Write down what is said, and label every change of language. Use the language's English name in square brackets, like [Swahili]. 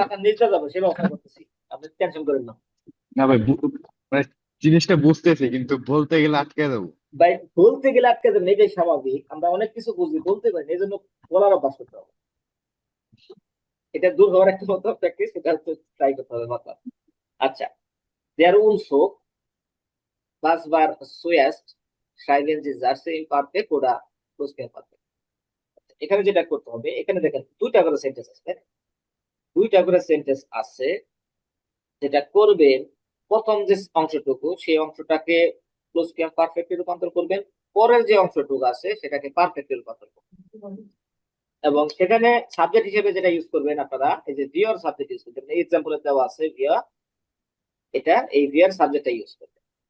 [Bangla] মাথার নিচে যাবে, সে ব্যবস্থা করতেছি, আপনি টেনশন করেন না। না ভাই মানে জিনিসটা বুঝতেছি কিন্তু বলতে গেলে আটকে যাবো। ভাই বলতে গেলে আটকে যাবেন, এটাই স্বাভাবিক, আমরা অনেক কিছু বুঝি, বলতে পারি না, এই জন্য বলার অভ্যাস করতে হবে। এটা দূর হওয়ার একটা মতো প্র্যাকটিস, এটা হচ্ছে ট্রাই করতে হবে মাথা। আচ্ছা, দেয়ার উলসো [German] was war zuerst schreiben Sie Sätze im Perfekt oder Plusquamperfekt। [Bangla] এখানে যেটা করতে হবে, এখানে দেখেন দুইটা করে সেন্টেন্স আছে, তাই না? দুইটা করে সেন্টেন্স আছে, যেটা করবেন প্রথম যে অংশটুকু সেই অংশটাকে প্লুসকুয়ামপারফেক্টে রূপান্তর করবেন, পরের যে অংশটুকু আছে সেটাকে পারফেক্টে রূপান্তর করবেন, এবং সেখানে সাবজেক্ট হিসেবে যেটা ইউজ করবেন আপনারা, এই যে ভিওর সাবজেক্ট ইউজ করবেন, এই এক্সাম্পলে দেওয়া আছে ভিওর, এটা এই ভিওর সাবজেক্টটা ইউজ করবেন।